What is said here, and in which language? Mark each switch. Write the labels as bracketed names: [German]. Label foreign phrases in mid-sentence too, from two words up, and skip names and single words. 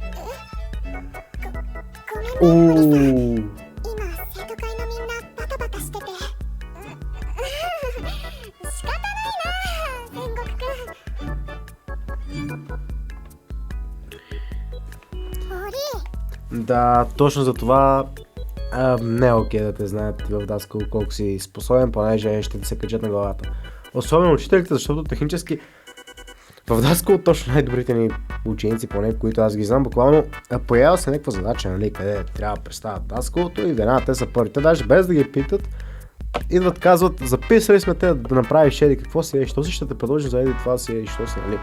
[Japanese] ごめんね、堀さん。おー。今生徒会のみんなバタバタしてて仕方ないな、戦国くん。堀。 [Bulgarian] Да, точно за това не е окей да те знаят в Даскал колко си способен, понеже ще ти се качат на главата. Особено учителите, защото технически в Даскал точно най-добрите ни ученици, поне които аз ги знам, буквално появява се някаква задача, нали, къде трябва да представят Даскалото и веднага те са първите, даже без да ги питат, идват, казват, записали сме те да направиш еди какво си, що си ще те предложим за еди това си, що си, нали.